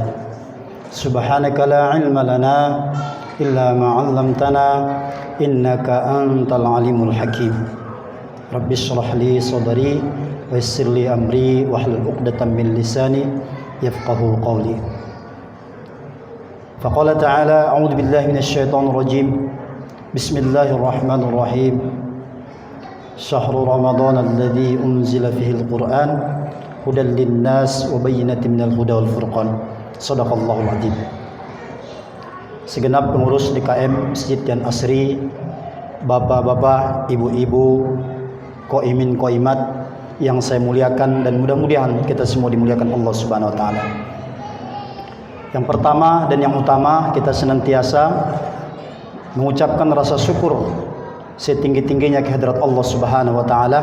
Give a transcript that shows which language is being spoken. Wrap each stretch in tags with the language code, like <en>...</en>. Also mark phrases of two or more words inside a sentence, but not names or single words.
<ar>سبحانك لا علم لنا إلا ما علمتنا إنك أنت العليم الحكيم. رب اشرح لي صدري ويسر لي أمري واحلل عقدة من لساني يفقهوا قولي. فقال تعالى أعوذ بالله من الشيطان الرجيم. بسم الله الرحمن الرحيم. شهر رمضان الذي أنزل فيه القرآن هدى للناس وبينات من الهدى والفرقان. صدق الله العظيم.</ar> <id>Segenap pengurus DKM Masjid dan Asri, bapak-bapak, ibu-ibu,</id> <ar>قائمين قائمات</ar> <id>yang saya muliakan dan mudah-mudahan kita semua dimuliakan Allah</id> <ar>سبحانه وتعالى.</ar> <id>Yang pertama dan yang utama, kita senantiasa mengucapkan rasa syukur setinggi-tingginya kehadirat Allah</id> <ar>سبحانه وتعالى.</ar>